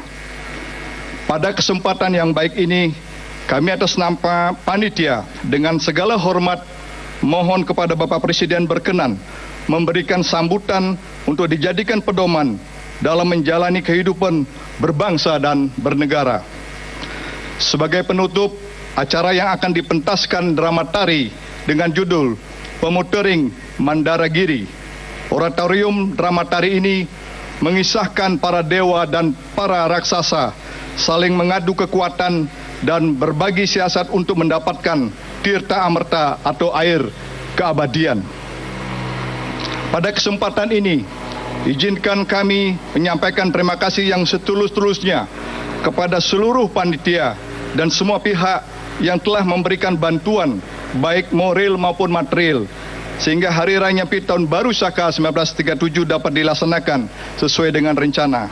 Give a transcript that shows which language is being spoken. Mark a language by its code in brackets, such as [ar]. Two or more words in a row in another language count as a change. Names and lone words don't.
[id] Pada kesempatan yang baik ini, kami atas nama panitia dengan segala hormat mohon kepada Bapak Presiden berkenan memberikan sambutan untuk dijadikan pedoman dalam menjalani kehidupan berbangsa dan bernegara. Sebagai penutup, acara yang akan dipentaskan drama tari dengan judul Pemutering Mandaragiri. Oratorium drama tari ini mengisahkan para dewa dan para raksasa saling mengadu kekuatan dan berbagi siasat untuk mendapatkan tirta amerta atau air keabadian. Pada kesempatan ini, izinkan kami menyampaikan terima kasih yang setulus-tulusnya kepada seluruh panitia dan semua pihak yang telah memberikan bantuan baik moral maupun material sehingga Hari Raya Nyepi Tahun Baru Saka 1937 dapat dilaksanakan sesuai dengan rencana.